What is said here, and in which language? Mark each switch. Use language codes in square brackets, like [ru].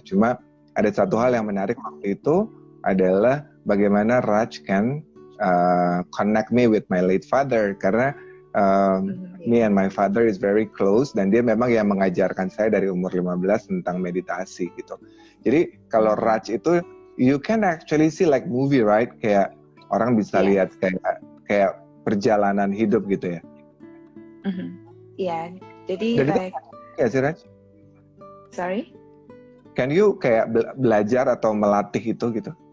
[id] Cuma ada satu hal yang menarik waktu itu adalah bagaimana [en] Rach can connect me with my late father, [id] karena [en] me and my father is very close, [id] dan dia memang yang mengajarkan saya dari umur 15 tentang meditasi gitu. Jadi kalau Rach itu [en] you can actually see like movie, right? [id] Kayak orang bisa lihat kayak perjalanan hidup gitu ya. Iya, jadi like, ya sih Rach? [en] Sorry? Can you [id] kayak belajar atau melatih itu gitu?